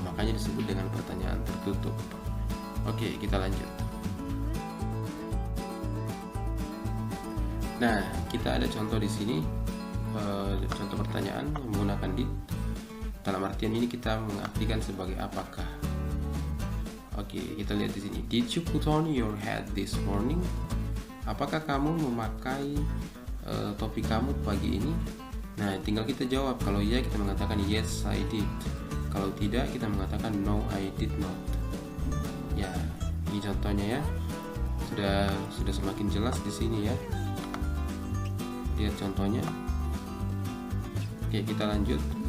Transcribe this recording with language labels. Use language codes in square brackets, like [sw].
[id] Makanya disebut dengan pertanyaan tertutup. Oke, kita lanjut. Nah, kita ada contoh di sini. Contoh pertanyaan menggunakan did. Dalam artian ini kita mengartikan sebagai apakah. Oke, kita lihat di sini. [en] Did you put on your hat this morning? [id] Apakah kamu memakai topi kamu pagi ini? Nah, tinggal kita jawab. Kalau iya, kita mengatakan [en] yes I did. [id] Kalau tidak, kita mengatakan [en] no I did not. [id] Ya, ini contohnya ya. Sudah semakin jelas di sini ya. Lihat contohnya. Oke, kita lanjut.